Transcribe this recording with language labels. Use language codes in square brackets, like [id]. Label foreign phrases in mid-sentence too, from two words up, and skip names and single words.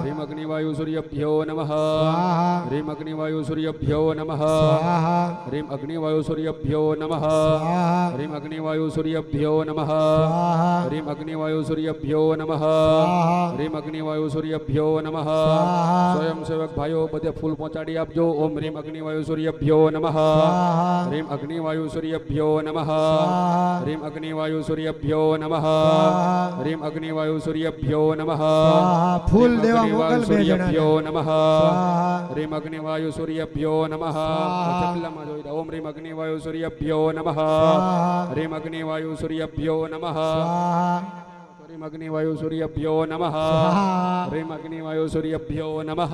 [sa] ह्रीं अग्निवायु सूर्यभ्यो नमः स्वाहा ह्रीं अग्निवायु सूर्यभ्यो नमः स्वाहा ह्रीं अग्निवायु सूर्यभ्यो नमः स्वाहा ह्रीं अग्निवायु सूर्यभ्यो नमः स्वाहा ह्रीं अग्निवायु सूर्यभ्यो नमः स्वाहा ह्रीं अग्निवायु सूर्यभ्यो नमः स्वाहा [hi] स्वयं सेवक भाइयों [gu] બધે ફૂલ પહોંચાડી આપજો [sa] ओम ह्रीम अग्निवायु सूर्यभ्यो नमः स्वाहा ह्रीम अग्निवायु सूर्यभ्यो नमः स्वाहा ह्रीम अग्निवायु सूर्यभ्यो नमः स्वाहा ह्रीम अग्निवायु सूर्यभ्यो नमः [gu] स्वाहा ફૂલ દેવા મોકલ બે જણા [sa] सूर्यभ्यो नमः स्वाहा ह्रीम अग्निवायु सूर्यभ्यो नमः स्वाहा [gu] ચકલામાં જોઈ [sa] ओम ह्रीम अग्निवायु सूर्यभ्यो नमः स्वाहा ह्रीम अग्निवायु सूर्यभ्यो नमः स्वाहा ह्रीम अग्निवायु सूर्यभ्यो नमः स्वाहा ह्रीम अग्निवायु सूर्यभ्यो नमः